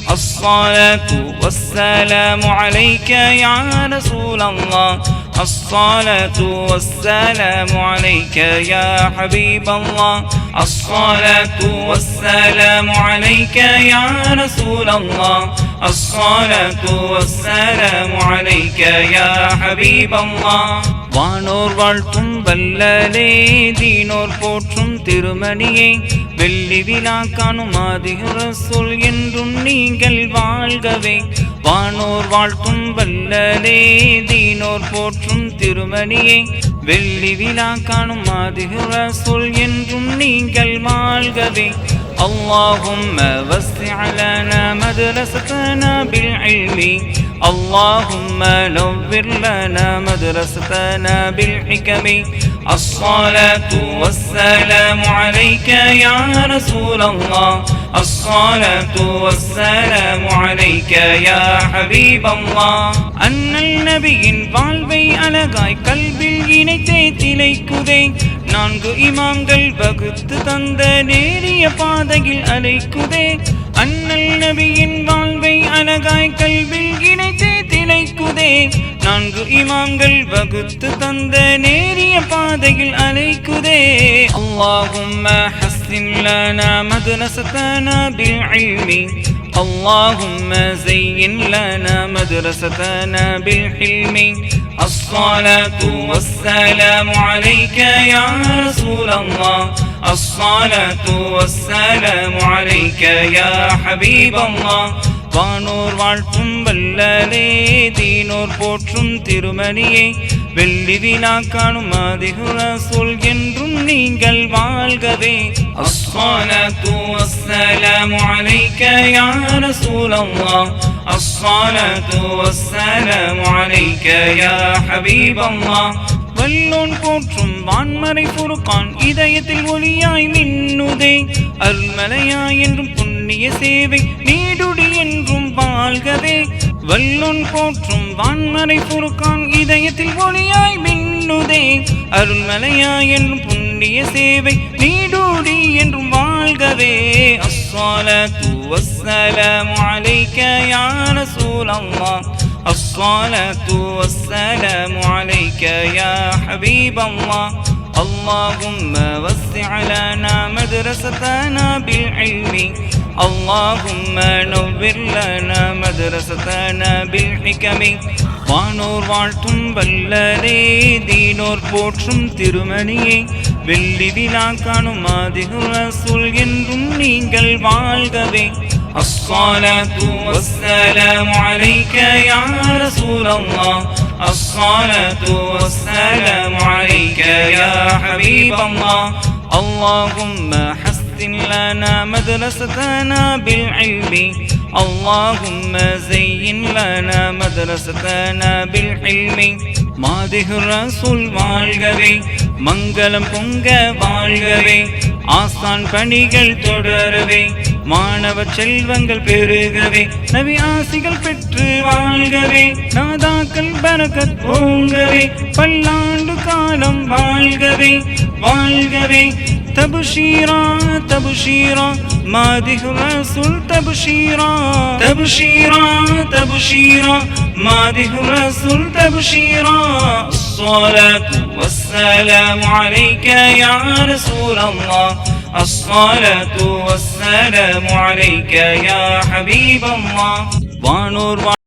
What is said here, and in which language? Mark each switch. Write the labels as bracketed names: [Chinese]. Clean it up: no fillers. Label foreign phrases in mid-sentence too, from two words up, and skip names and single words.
[Arabic] الصلاة والسلام عليك يا رسول الله الصلاة والسلام عليك يا حبيب الله الصلاة والسلام عليك يا رسول الله الصلاة والسلام عليك يا حبيب الله [Tamil] வானோர் வாழ்த்தும் வல்லலே தீனோர் போற்றும் திருமணியே வெள்ளி விழா காணும் ஆதிகு ரசூல் என்றும் நீங்கள் வாழ்கவே வானோர் வாழ்த்தும் வல்லலே தீனோர் போற்றும் திருமணியே வெள்ளி விழா காணும் ஆதிகு ரசூல் என்றும் நீங்கள் வாழ்கவே [Arabic] اللهم وسع لنا مدرستنا بالعلم اللهم نور لنا مدرستنا بالحكم الصلاة والسلام عليك يا رسول الله الصلاة والسلام عليك يا حبيب الله [Tamil] அண்ணல் நபியின் வாழ்வை அழகாய் கல்வில் இணைத்தே திளைக்குதே நான்கு இமாம்கள் வகுத்து தந்த நேரிய பாதையில் அழைக்குதே அண்ணல் நபியின் வாழ்வை அழகாய் கல்வில் இணைத்தே திளைக்குதே நான்கு இமாம்கள் வகுத்து தந்த நேரிய பாதையில் அழைக்குதே [Arabic] اللهم حسن لنا مدرستنا بالعلم اللهم زين لنا مدرستنا بالحلم الصلاة والسلام عليك يا رسول الله الصلاة والسلام عليك يا حبيب الله [Tamil] வானோர் வாழ்த்தும் வல்லலே தீனோர் போற்றும் திருமணியே வெள்ளி விழா காணும் ஆதிகு ரசூல் என்றும் நீங்கள் வாழ்கவே [Arabic] الصلاة والسلام عليك يا رسول الله الصلاة والسلام عليك يا حبيب الله [Tamil] வல்லோன் போற்றும் வான்மறை புருக்கான் இதயத்தில் ஒளியாய் மின்னுதே அருள்மலையாய் என்றும் புண்ணிய சேவை நீடுடி என்றும் வாழ்கவே வல்லோன் போற்றும் வான்மறை புருக்கான் இதயத்தில் ஒளியாய் மின்னுதே அருள்மலையாய் என்றும் புண்ணிய சேவை நீடுடி என்றும் வாழ்கவே [Arabic] الصلاة والسلام عليك يا رسول الله الصلاة والسلام عليك يا حبيب الله اللهم وسع لنا مدرستنا بالعلم اللهم نور لنا مدرستنا بالحكم [Tamil] வானோர் வாழ்த்தும் வல்லலே தீனோர் போற்றும் திருமணியே வெள்ளி விழா காணும் ஆதிகு ரசூல் என்றும் நீங்கள் வாழ்கவே [Arabic] الصلاة والسلام عليك يا رسول الله الصلاة والسلام عليك يا حبيب الله اللهم حسن لنا مدرستنا بالعلم اللهم زين لنا مدرستنا بالحلم மாதிகு [Tamil] ரசூல் வாழ்கவே மங்களம் பொங்க வாழ்கவே ஆசான் பணிகள் தொடரவே மாணவ செல்வங்கள் பெருகவே நபி ஆசிகள் பெற்று வாழ்கவே நாதாக்கள் பரக்கத் ஓங்கவே பல்லாண்டு காலம் வாழ்கவே வாழ்கவே [Arabic] تبشيرا تبشيرا مادح رسول تبشيرا تبشيرا تبشيرا مادح رسول تبشيرا الصلاة والسلام عليك يا رسول الله الصلاة والسلام عليك يا حبيب الله وانور